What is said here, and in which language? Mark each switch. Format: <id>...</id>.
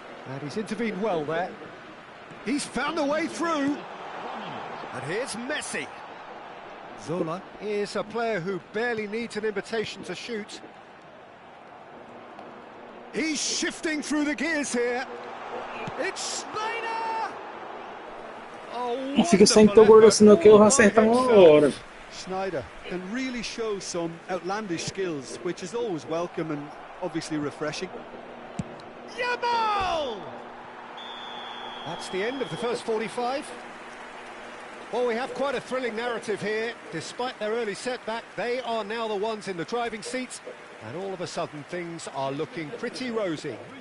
<en>And he's intervened well there. He's found a way through. And here's Messi. Zola is a player who barely needs an invitation to shoot. He's shifting through the gears here. It's Schneider! Oh,</en> <pt>Não fica sem tão gordo assim não, que eu vou acertar uma hora.</pt> <en>Schneider can really show some outlandish skills, which is always welcome and obviously refreshing. Yamal! That's the end of the first 45. Well, we have quite a thrilling narrative here. Despite their early setback, they are now the ones in the driving seat, and all of a sudden things are looking pretty rosy.</en>